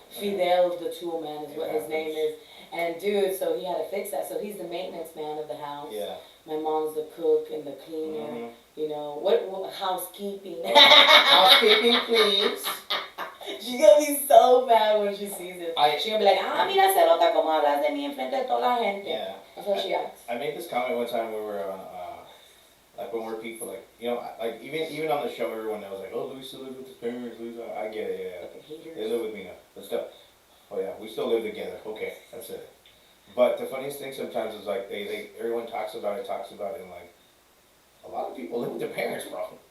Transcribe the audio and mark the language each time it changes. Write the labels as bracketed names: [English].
[English] Fidel the Tool Man is what his name is. And dude, so he had to fix that. So he's the maintenance man of the house. Yeah. My mom's the cook and the cleaner. You know, what housekeeping. Housekeeping, please. She's gonna be so mad when she sees it. She's gonna be like, [Spanish] mira celota como hablas de mí enfrente de toda la gente. [English] Yeah. That's what she acts. I made this comment one time when we were on, like when we're people, like, you know, like even on the show, everyone knows, like, oh, Louis still lives with his parents, I get it, yeah. They live with me now. But still, oh yeah, we still live together. Okay, that's it. But the funniest thing sometimes is like everyone talks about it, and like a lot of people live with their parents, bro.